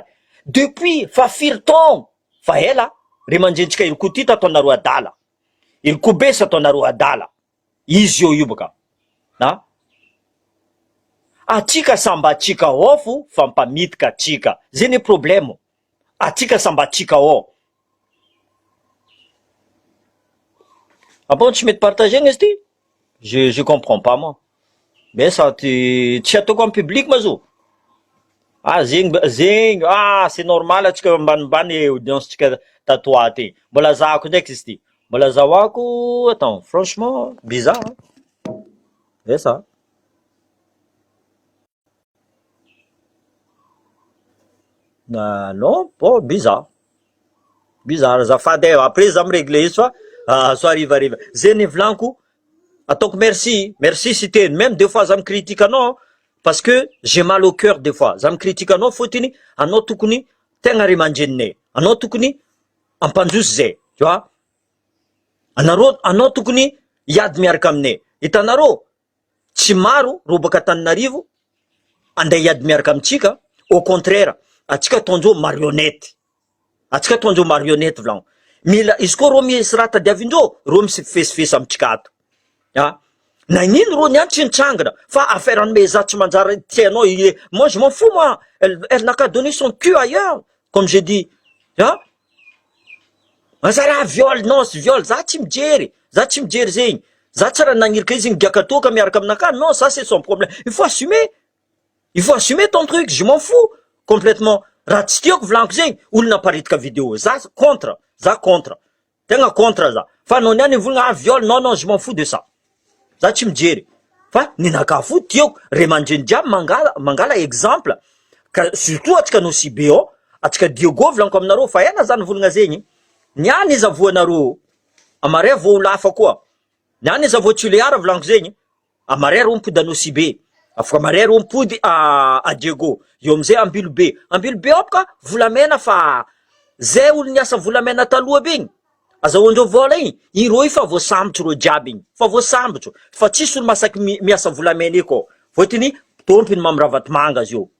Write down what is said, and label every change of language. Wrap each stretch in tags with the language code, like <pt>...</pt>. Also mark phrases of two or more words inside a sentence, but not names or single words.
<mg>Depuis fa firy taogno fa ela re mandrentsika iloko ty tataonareo adala, iloko be sa ataonareo adala, izy io baka, atsika samba atsika ao fo fampamitika atsika, zay ny problème, atsika samba atsika ao. Bon tsy mety partagena izy ty,</mg> <fr>je comprends pas moi, mais ça</fr> <mg>tsy ataoko</mg> <fr>en public</fr> <mg>ma zo, zegny</mg> <fr>c'est normal</fr> <mg>atsika ambanimbany audience tsika tatoa ty, mbola zahako ndraiky izy ty, mbola zahoako,</mg> <fr>attends franchement bizarre, c'est ça.</fr> <mg>Non, bon, bizarre azafady, après za miregle izy fa so arivariva zay volaniko. Ataoko merci si teny,</mg> <fr>même des fois</fr> <mg>za micritique anao</mg> <fr>parce que j'ai mal au cœur des fois,</fr> <mg>za micritique anao fotiny anao tokony tegna ray aman-dreninay, anao tokony ampanjosy zay,</mg> <fr>tu vois,</fr> <mg>anao tokony hiady miaraka aminay. Hitanareo tsy maro ro baka Antananarivo andeha hiady miaraka amitsika,</mg> <fr>au contraire</fr> <mg>atsika ataondreo marionnette, volagno mila izy koa ro misy raha tadiavindreo, ro misy fesifesy amitsika ato, nagnino ro niany tsy nitrangana, fa affaire anome za tsy manjary tianao,</mg> <fr>moi je m'en fous moi, elle n'a qu'à donner son cul ailleurs, comme j'ai dit, mazara viol, non c'est viol,</fr> <mg>za tsy mijery zegny, za tsy raha nagnirika izy giaka toka miaraka aminaka,</mg> <fr>non ça c'est son problème, il faut assumer ton truc, je m'en fous complètement.</fr> <mg>Raha tsy tiako volaniko zegny, olo naparitika vidéo, za contre, tegna contre za, fa anao niany volagna viol,</mg> <fr>non je m'en fous de ça,</fr> <mg>za tsy mijery, fa ninaka fo tiako re mandreny jiaby mangala exemple, ka surtout atsika anao si be ao, atsika Diogo volaniko aminareo, fa ela zany volagna zegny, niany izy avoanareo, amare vo olafa koa, niany izy avo Toliara volaniko zegny, amare ro mipody anao si be, afaka mare ro mipody a Diego, eo amizay ambilo be ao baka volamena, fa zay olo niasa volamena taloha be igny, azahoandreo vola igny ro fa voasambotro ro jiaby igny, fa voasambotro, fa tsisy olo masaky miasa volamena eko, fotiny tompony Mamravatomanga azy io.</mg>